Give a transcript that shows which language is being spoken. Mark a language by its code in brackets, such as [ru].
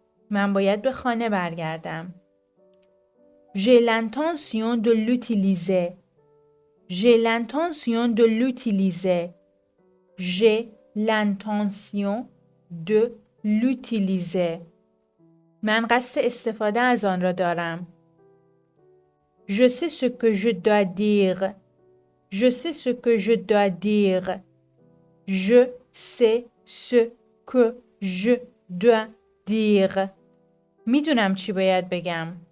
[fa] من باید به خانه برگردم. [fr] J'ai l'intention de l'utiliser. J'ai l'intention de l'utiliser. J'ai l'intention de l'utiliser. [fa] من قصد استفاده از آن را دارم. [fr] Je sais ce que je dois dire. Je sais ce que je dois dire. Je sais ce que je dois dire. [fa] میدونم چی باید بگم.